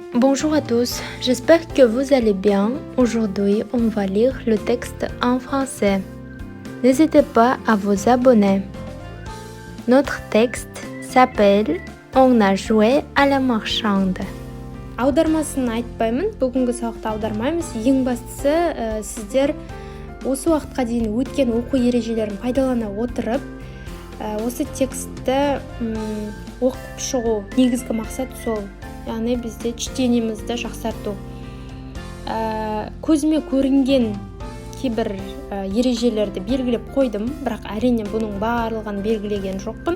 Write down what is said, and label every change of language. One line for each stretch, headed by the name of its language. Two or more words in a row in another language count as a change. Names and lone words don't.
French: Bonjour à tous, j'espère que vous allez bien. Aujourd'hui, on va lire le texte en français. N'hésitez pas à vous abonner. Notre texte s'appelle On a joué à la marchande.
Kazakh: Аудармасын айтпаймын, бүгінгі сабақта аудармаймыз. Ең бастысы, сіздер осы уақытқа дейін өткен оқу ережелерін пайдалана отырып, осы текстті оқып шығу. Негізгі мақсат сол. Яғни бізде чтениемізді жақсарту. Көзіме көрінген кейбір ережелерді белгілеп қойдым, бірақ әрине бұның барлығын белгілеген жоқпын.